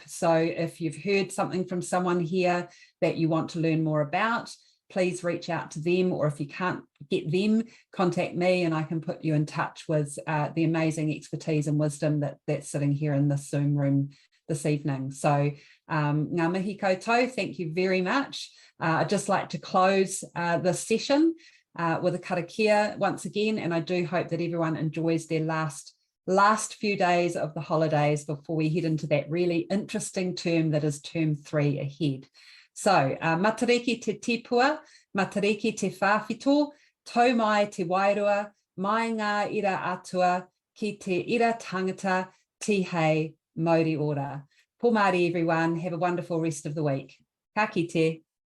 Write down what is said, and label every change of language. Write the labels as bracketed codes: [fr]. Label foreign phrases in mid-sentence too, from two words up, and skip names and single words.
[en] So if you've heard something from someone here that you want to learn more about, please reach out to them, or if you can't get them, contact me and I can put you in touch with the amazing expertise and wisdom that's sitting here in this Zoom room this evening. [mi] So ngā mihi koutou, [en] thank you very much. I'd just like to close this session with a karakia once again, and I do hope that everyone enjoys their last few days of the holidays before we head into that really interesting term that is term 3 ahead. So, [mi] matariki te tipua, matariki te whawhito, tau mai te wairua, mai ngā ira atua, ki te ira tangata tihei Māori ora. Pō Māori [en] everyone, have a wonderful rest of the week. [mi] Ka kite.